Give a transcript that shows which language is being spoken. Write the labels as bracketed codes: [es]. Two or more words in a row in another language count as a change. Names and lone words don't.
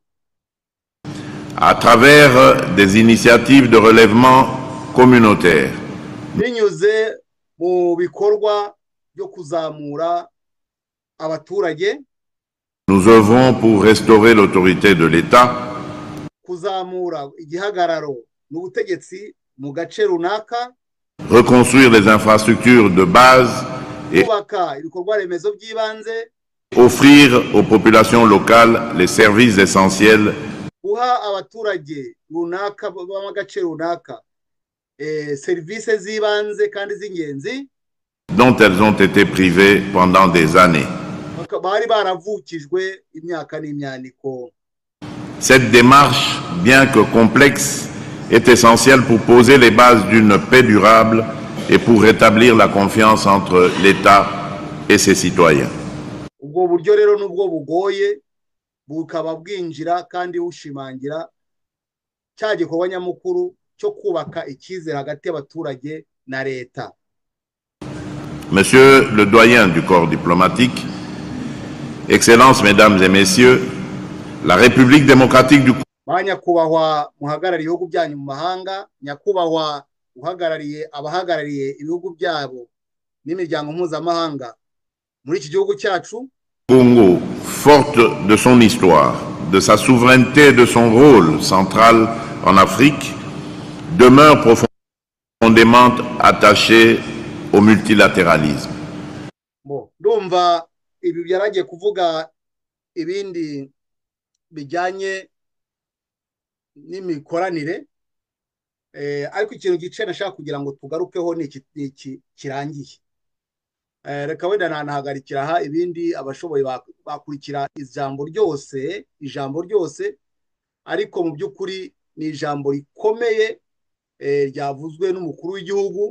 [fr] À travers des initiatives de relèvement communautaire. [rw] Binyuze mu bikorwa byo kuzamura abaturage. [fr] Nous œuvrons pour restaurer l'autorité de l'État. [rw] Kuzamura igihagararo n'ubutegetsi mu gace runaka. [fr] Reconstruire les infrastructures de base et offrir aux populations locales les services essentiels dont elles ont été privées pendant des années. Cette démarche, bien que complexe, est essentielle pour poser les bases d'une paix durable et pour rétablir la confiance entre l'État et ses citoyens. [rw] Ubwo buryo rero nubwo bugoye bukaba bwinjira kandi bushimangira cya gikorwa nyamukuru cyo kubaka icyizere hagati y'abaturage na leta. [fr] Monsieur le doyen du corps diplomatique, Excellences, Mesdames et Messieurs, la République démocratique du [rw] Nyakubahwa muhagarariye ibihugu byanyu mu mahanga, nyakubahwa abahagarariye ibihugu byabo n'imiryango mpuzamahanga muri iki gihugu cyacu. [fr] Congo, forte de son histoire, de sa souveraineté et de son rôle central en Afrique, demeure profondément attachée au multilatéralisme. [rw] Ndumva ibi byaragiye kuvuga ibindi bijyanye n'imikoranire, ariko ikintu gice nashaka kugira ngo tugarukeho ni iki kirangiye. Reka wenda nanahagarikira aha, ibindi abashoboye bakurikira ijambo ryose, ariko mu by'ukuri ni ijambo rikomeye ryavuzwe n'umukuru w'igihugu.